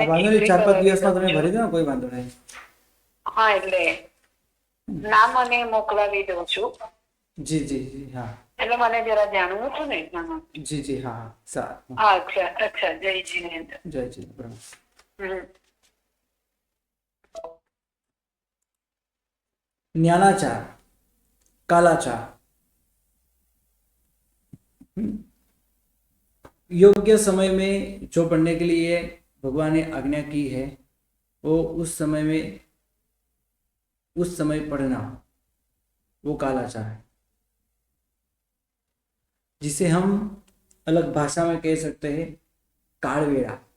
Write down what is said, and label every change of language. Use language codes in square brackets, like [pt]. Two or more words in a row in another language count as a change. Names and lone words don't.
[gu] વાંધો નહીં, 4-5 દિવસમાં તમે ભરી દઉં દો ને, કોઈ વાંધો નહીં. છું. હા, એટલે નામ અને મોકલાવી દઉં છું. જી જી જી હા. એટલે મને જરા જાણવું હતું ને એટલા માટે. જી જી હા હા સારું. અચ્છા અચ્છા, જય જીનેન્દ્ર. જય જી બરાબર. હમ. [hi] ज्ञानाचार कालाचार। योग्य समय में जो पढ़ने के लिए भगवान ने आज्ञा की है वो उस समय में उस समय पढ़ना वो कालाचार है, जिसे हम अलग भाषा में कह सकते हैं कालवेड़ा।